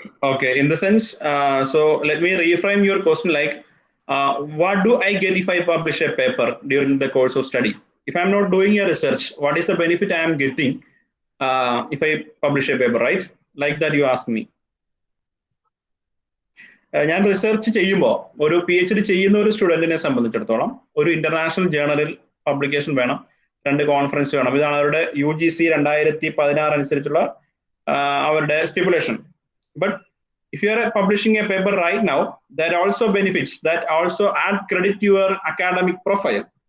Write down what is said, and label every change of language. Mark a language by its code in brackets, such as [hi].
[en] Okay, in the sense, so let me reframe your question like, what do I get if I publish a paper during the course of study? If I'm not doing a research, what is the benefit I am getting if I publish a paper, right? Like that you ask me. [ml] ഞാൻ research ചെയ്യുമ്പോൾ ഒരു PhD ചെയ്യുന്ന ഒരു സ്റ്റുഡന്റിനെ സംബന്ധിച്ചിടത്തോളം ഒരു international ജേണലിൽ publication വേണം, 2 conference വേണം. ഇതാണ് അവരുടെ UGC 2016 അനുസരിച്ചുള്ള അവരുടെ stipulation. [en] But if you are publishing a paper right now, that also benefits, that also add credit to your academic profile.